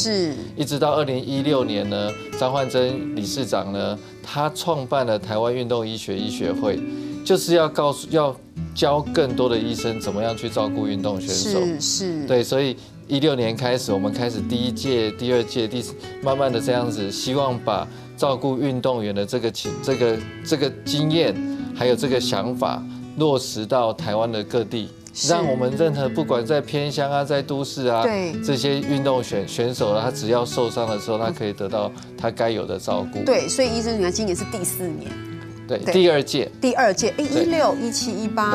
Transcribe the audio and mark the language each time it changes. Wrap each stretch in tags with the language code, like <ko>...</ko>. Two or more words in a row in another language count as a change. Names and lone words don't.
<zh>是，一直到2016年呢，張煥珍理事長呢，他創辦了台灣運動醫學醫學會，就是要教更多的醫生怎麼樣去照顧運動選手。是，對，所以16年開始，我們開始第1屆、第2屆、慢慢的這樣子，希望把照顧運動員的這個經驗，還有這個想法落實到台灣的各地。让我们任何不管在偏乡啊，在都市啊，这些运动选手他只要受伤的时候，他可以得到他该有的照顾。对，所以医生，你看今年是第4年。对，第2届，哎，16、17、18，</zh>